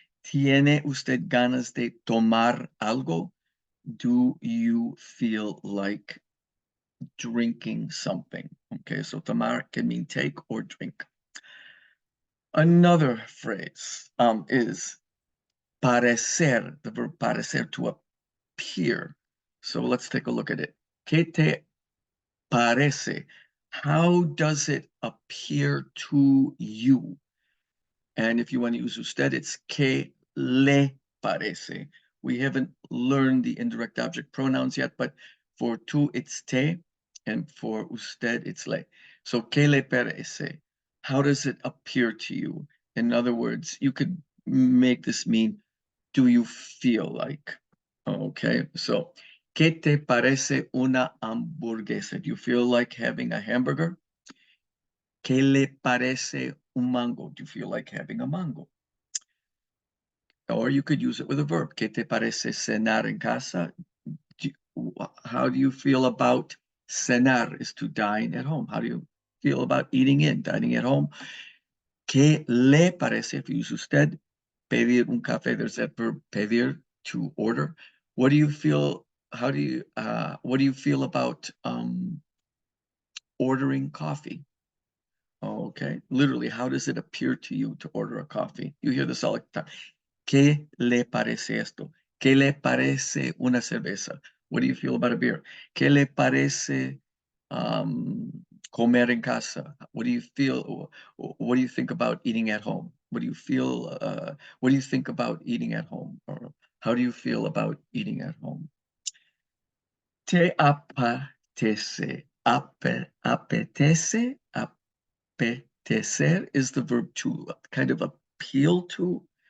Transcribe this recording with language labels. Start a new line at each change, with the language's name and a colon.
Spanish: ¿Tiene usted ganas de tomar algo?
English: Do you feel like drinking something? Okay, so tomar can mean take or drink. Another phrase is parecer, the verb parecer, to appear. So let's take a look at it.
Spanish: ¿Qué te parece?
English: How does it appear to you? And if you want to use usted, it's
Spanish: ¿qué le parece?
English: We haven't learned the indirect object pronouns yet, but for tú, it's te, and for usted, it's le. So,
Spanish: ¿qué le parece?
English: How does it appear to you? In other words, you could make this mean, do you feel like? Okay, so,
Spanish: ¿qué te parece una hamburguesa?
English: Do you feel like having a hamburger?
Spanish: ¿Qué le parece un mango?
English: Do you feel like having a mango? Or you could use it with a verb.
Spanish: ¿Qué te parece cenar en casa?
English: How do you feel about cenar is to dine at home? How do you feel about eating in, dining at home?
Spanish: ¿Qué le parece,
English: if you use usted,
Spanish: pedir un café?
English: There's that verb pedir, to order. What do you feel, what do you feel about ordering coffee? Okay, literally, how does it appear to you to order a coffee? You hear this all the time.
Spanish: ¿Qué le parece esto? ¿Qué le parece una cerveza?
English: What do you feel about a beer?
Spanish: ¿Qué le parece comer en casa?
English: What do you feel? What do you think about eating at home? What do you feel? What do you think about eating at home? Or how do you feel about eating at home?
Spanish: ¿Te apetece? Apetece?
English: Apetecer is the verb to kind of appeal to.